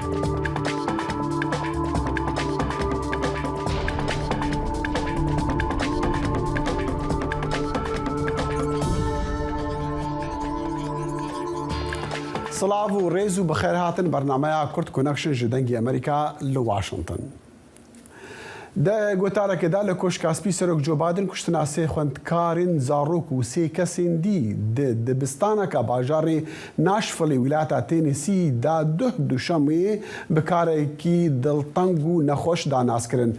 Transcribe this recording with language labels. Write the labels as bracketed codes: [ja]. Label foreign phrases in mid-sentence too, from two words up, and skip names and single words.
[ku] سلااو و ڕێز و بەخێر هاتن بەرنامەیە کورد کۆنەکشن ji dengê Amerîka li Washington. Di gotareke da li Koşkaspî serok Joe Biden kuştina sê xwendekarên zarok û sê kesên dî di dibistaneka bajarê Nashvilleê wilata Tennessee da duh duşemê bi karekî dilteng û nexweş danazkirin.